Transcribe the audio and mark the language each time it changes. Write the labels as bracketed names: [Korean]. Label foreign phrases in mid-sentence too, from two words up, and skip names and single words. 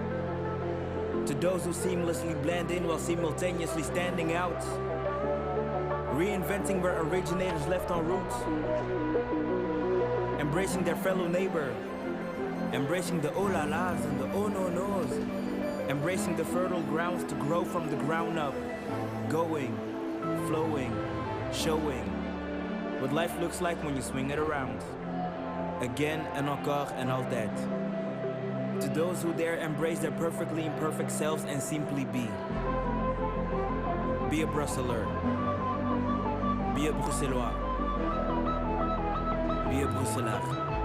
[English] to those who seamlessly blend in while simultaneously standing out, reinventing where originators left en route, embracing their fellow neighbor, embracing the oh la las and the oh no nos, embracing the fertile grounds to grow from the ground up, going, flowing, showing what life looks like when you swing it around. Again and encore and all that. To those who dare embrace their perfectly imperfect selves and simply be. Be a Brusseler. Be a Bruxellois. Be a Bruxelaar.